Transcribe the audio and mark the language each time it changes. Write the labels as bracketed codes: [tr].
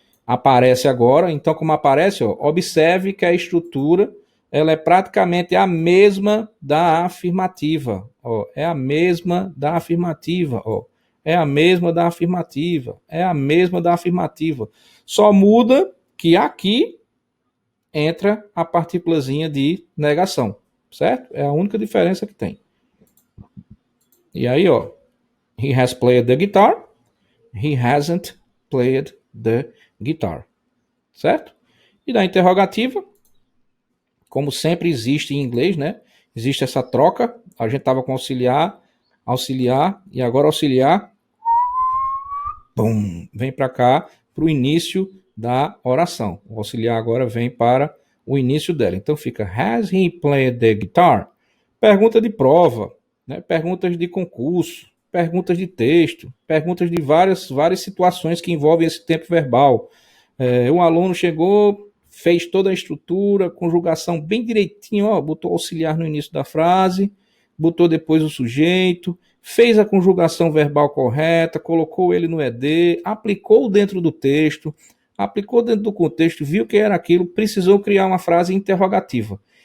[pt] Aparece agora, então como aparece, ó, observe que a estrutura ela é praticamente a mesma da afirmativa, ó, é a mesma da afirmativa, ó. É a mesma da afirmativa. É a mesma da afirmativa. Só muda que aqui entra a partículazinha de negação, certo? É a única diferença que tem. E aí, ó, [en] he has played the guitar, he hasn't played the guitar, [pt] certo? E da interrogativa, como sempre existe em inglês, né? Existe essa troca. A gente estava com auxiliar, auxiliar e agora auxiliar pum, vem para cá, para o início da oração. O auxiliar agora vem para o início dela. Então fica, [en] has he played the guitar? [pt] Pergunta de prova, né? Perguntas de concurso, perguntas de texto, perguntas de várias situações que envolvem esse tempo verbal. Um aluno chegou, fez toda a estrutura, conjugação bem direitinho, ó, botou auxiliar no início da frase, botou depois o sujeito, fez a conjugação verbal correta, colocou ele no ED, aplicou dentro do texto, aplicou dentro do contexto, viu que era aquilo, precisou criar uma frase interrogativa.